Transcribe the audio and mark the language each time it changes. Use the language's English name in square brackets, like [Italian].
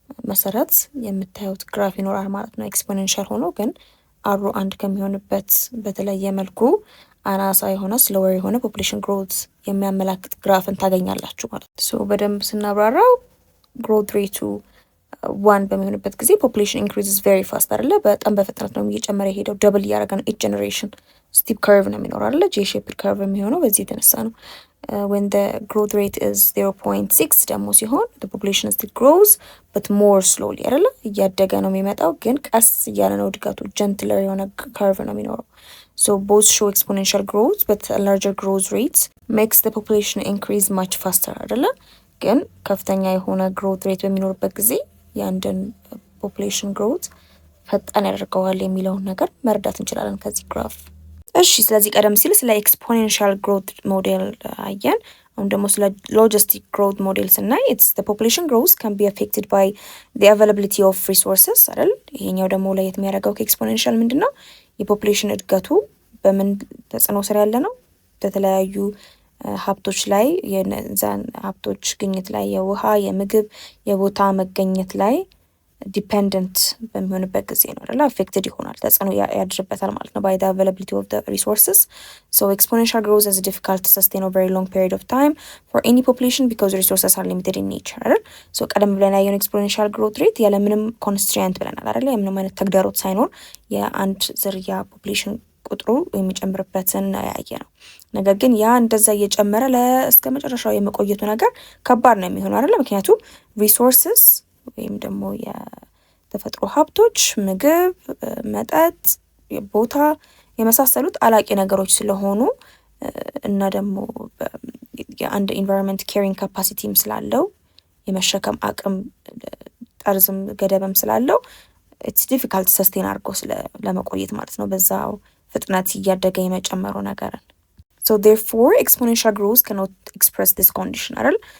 [Amharic] መሰረት የምታዩት ግራፍ ይኖራል ማለት ነው። ኤክስፖኔንሻል ሆኖ ግን አሩ 1 ከሚሆንበት በተለየ መልኩ አናሳ የሆነ ስሎወር የሆነ ፖፑሌሽን ግሮት የሚያመላክት ግራፍን ታገኛላችሁ ማለት ነው። ሶ በደንብ ስናብራራው ግሮት ሬቱ 1 በሚሆንበት ጊዜ ፖፑሌሽን ኢንክሪዝስ ቬሪ ፋስት አይደለ? በጣም በፍጥነት ነው እየጨመረ የሄደው። ደብል እያደረገ ነው። ኢች ጀነሬሽን ስቲፕ ከርቭ ነው የሚኖረው አይደለ? ጄ ሼፕድ ከርቭ የሚሆነው በዚህ የተነሳ ነው። [English] when the growth rate is 0.6 [Amharic] ደግሞ ሲሆን [English] the population still grows but more slowly [Amharic] አይደለ? እያደገ ነው የሚመጣው ግን ቀስ እያለ ነው እድገቱ። ጀንትለር የሆነ ከርቭ ነው የሚኖረው። [English] So both show exponential growth but a larger growth rate makes the population increase much faster [Amharic] አይደለ? ግን ከፍተኛ የሆነ growth rate በሚኖርበት ጊዜ የአንድን population growth ፈጣን ያደርገዋል የሚለውን ነገር መረዳት እንችላለን ከዚህ ግራፍ። እሺ ስለዚህ ቀደም ሲል ስለ ኤክስፖኔንሻል ግሮት ሞዴል አየን። አሁን ደግሞ ስለ ሎጂስቲክ ግሮት ሞዴል ስናይ [English] it's the population growth can be affected by the availability of resources [Amharic] አይደል? ይሄኛው ደግሞ ለየት የሚያደርገው ከኤክስፖኔንሻል ምንድነው? የፖፑሌሽን እድገቱ በምን ተጽዕኖ ስር ያለ ነው? በተለያዩ ሀብቶች ላይ የነዛን ሀብቶች ግኝት ላይ የውሃ፣ የምግብ፣ የቦታ መገኘት ላይ ዲፔንደንት በሚሆንበት ጊዜ ነው አይደል? አፌክትድ ይሆናል፣ ተጽዕኖ ያድርበታል ማለት ነው [English] by the availability of the resources. So exponential growth is difficult to sustain over a very long period of time for any population because resources are limited in nature [Amharic] አይደል? So ቀደም ብለን ያየነው ኤክስፖኔንሻል ግሮት ሬት ያለ ምንም ኮንስትሬንት ብለናል አይደል? ምንም አይነት ተግዳሮት ሳይኖር የአንድ ዝርያ ፖፑሌሽን ቁጥሩ የሚጨምርበትን ያየ ነው። ነገር ግን ያ እንደዛ እየጨመረ እስከ መጨረሻው የመቆየቱ ነገር ከባድ ነው የሚሆነው አይደል? ምክንያቱም ሪሶርስስ ወይም ደግሞ የተፈጥሮ ሀብቶች ምግብ፣ መጠጥ፣ ቦታ የመሳሰሉት አላቂ ነገሮች ስለሆኑ እና ደግሞ የአንድ ኢንቫይሮንመንት ኬሪንግ ካፓሲቲም ስላለው የመሸከም አቅም ጠርዝም ገደብም ስላለው ኢትስ ዲፊካልት ሰስቴን አድርጎ ለመቆየት ማለት ነው በዛው ፍጥነት እያደገ የመጨመሩ ነገርን። [English] So therefore exponential growth cannot express this condition [Amharic] አይደል?